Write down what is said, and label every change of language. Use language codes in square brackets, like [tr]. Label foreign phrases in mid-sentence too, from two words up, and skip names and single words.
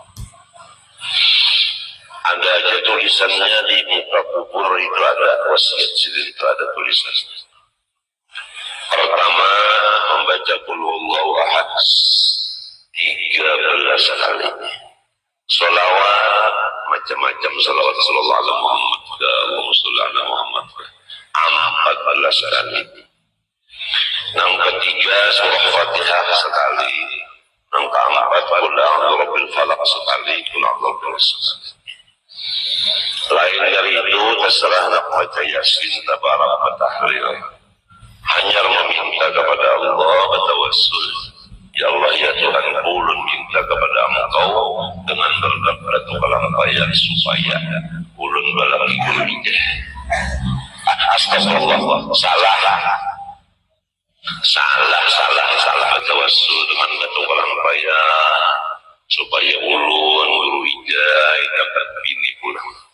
[bjn] Ada aja tulisannya di muka kubur itu, ada wasiat Sidin itu, ada tulisannya. Pertama membaca [ar] قل هو الله أحد [bjn] 13 kali. Sholawat macam-macam, sholawat [ar] صلى الله عليه محمد, اللهم صل على محمد [bjn] 14 kali. Yang ketiga surah Fatihah sekali. Yang keempat [ar] قل أعوذ برب الفلق [bjn] sekali, [ar] قل أعوذ برب الناس [bjn] sekali. Lain dari itu terserah nak baca yasin, tabarak, tahlil. Hanya meminta kepada Allah bertawassul. Ya Allah ya Tuhan, ulun minta kepada Engkau dengan berdekat ke Kalampayan supaya ulun balagi gulunnya. Astagfirullah, salah bertawassul dengan batu Kalampayan supaya ulun guru ijai dapat bini pulang.